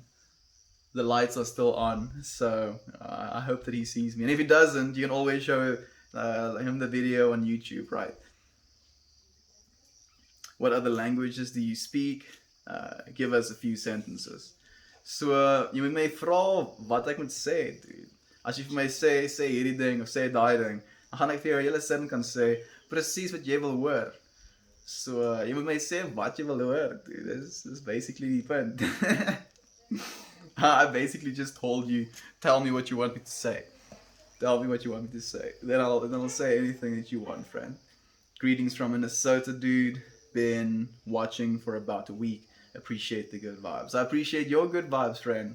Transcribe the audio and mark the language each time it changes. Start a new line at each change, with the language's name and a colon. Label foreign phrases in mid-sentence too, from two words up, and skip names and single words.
English: The lights are still on, so I hope that he sees me. And if he doesn't, you can always show him the video on YouTube, right? What other languages do you speak? Give us a few sentences. So,
Afrikaans: jy moet my vra wat ek moet sê, dude. As jy vir my sê hierdie ding of sê daai ding, dan gaan ek vir jou 'n hele sin kan sê presies wat jy wil hoor. So, jy moet my sê wat jy wil hoor, dude.
English: This is basically
Afrikaans: die punt.
English: I basically just told you, tell me what you want me to say. Tell me what you want me to say. Then I'll say anything that you want, friend. Greetings from Minnesota, dude. Been watching for about a week. Appreciate the good vibes. I appreciate your good vibes, friend.